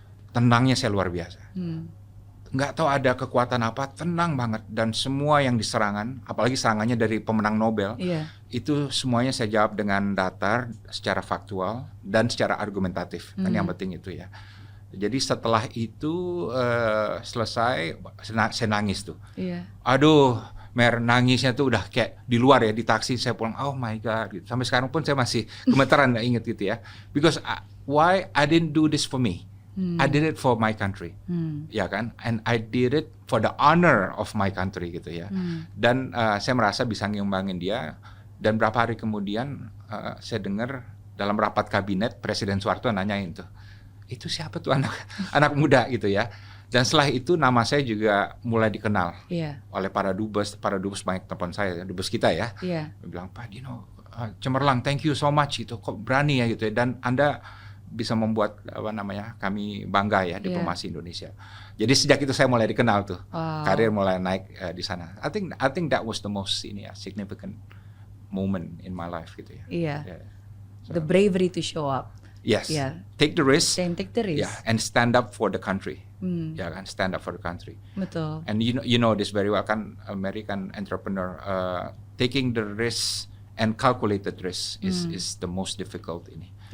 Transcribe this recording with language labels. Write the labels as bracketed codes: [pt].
[id] Tenangnya saya luar biasa. Nggak tahu ada kekuatan apa, tenang banget, dan semua yang diserangan, apalagi serangannya dari pemenang Nobel, itu semuanya saya jawab dengan datar, secara faktual dan secara argumentatif. Kan yang penting itu ya. Jadi setelah itu selesai, saya nangis tuh. Aduh, Mer, nangisnya tuh udah kayak di luar ya, di taksi saya pulang, oh my God, gitu. Sampai sekarang pun saya masih gemeteran inget gitu ya. [en] Because why I didn't do this for me? I did it for my country, [id] ya kan? [en] And I did it for the honor of my country [id] gitu ya. Dan saya merasa bisa ngimbangin dia. Dan berapa hari kemudian saya dengar dalam rapat kabinet Presiden Soeharto nanyain tuh, itu siapa tuh anak muda gitu ya. Dan setelah itu nama saya juga mulai dikenal oleh para dubes banyak teman saya, dubes kita ya. Dia bilang, Pak Dino, cemerlang, thank you so much gitu, kok berani ya gitu ya. Dan Anda bisa membuat kami bangga ya, diplomasi Indonesia. Jadi sejak itu saya mulai dikenal tuh, karir mulai naik di sana. [en] I think that was the most significant moment in my life [id] gitu ya. [en] So, the bravery to show up. Yes. Take the risk. Take the risk. And stand up for the country. [id] Ya kan, [en] stand up for the country. [id] Betul. [en] And you know this very well kan, American entrepreneur, taking the risk and calculated risk is the most difficult [id] ini.